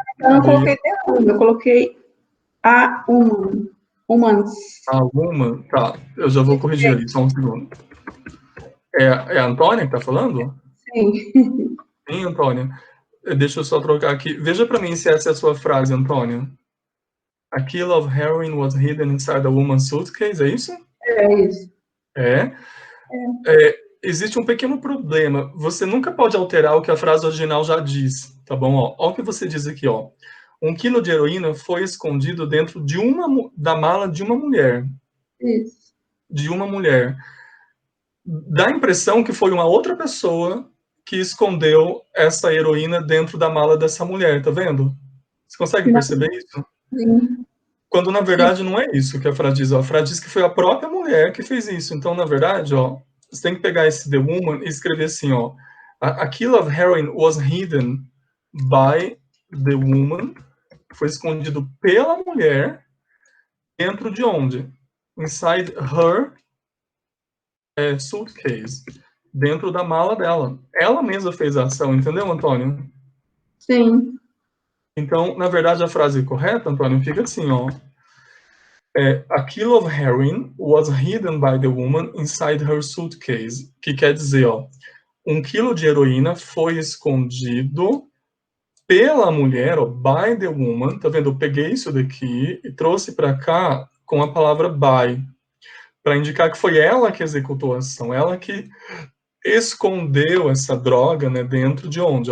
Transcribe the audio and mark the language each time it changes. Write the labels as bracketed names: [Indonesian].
[Portuguese] Eu não coloquei the woman, eu coloquei a woman. [English] Woman's. A woman? [Portuguese] Tá, eu já vou corrigir ali, só um segundo. É a Antônia que tá falando? Sim. Sim, Antônia. Deixa eu só trocar aqui. Veja para mim se essa é a sua frase, Antônia. [English] A kilo of heroin was hidden inside a woman's suitcase, é isso? [Portuguese] É isso. Existe um pequeno problema. Você nunca pode alterar o que a frase original já diz, tá bom? Ó, olha o que você diz aqui, ó. 1 quilo de heroína foi escondido dentro da mala de uma mulher. Isso. De uma mulher. Dá a impressão que foi uma outra pessoa que escondeu essa heroína dentro da mala dessa mulher, tá vendo? Você consegue perceber isso? Sim. Quando, na verdade, não é isso que a frase diz. Ó. A frase diz que foi a própria mulher que fez isso. Então, na verdade, ó, você tem que pegar esse the woman e escrever assim, ó. [English] A kilo of heroin was hidden by the woman. [Portuguese] Foi escondido pela mulher dentro de onde? [English] Inside her suitcase. [Portuguese] Dentro da mala dela. Ela mesma fez a ação, entendeu, Antônio? Sim. Então, na verdade, a frase correta, Antônio, fica assim, ó. [English] A kilo of heroin was hidden by the woman inside her suitcase. [Portuguese] Que quer dizer, ó, 1 quilo de heroína foi escondido pela mulher, ó, by the woman. Tá vendo? Eu peguei isso daqui e trouxe para cá com a palavra by, para indicar que foi ela que executou a ação, ela que escondeu essa droga, né, dentro de onde?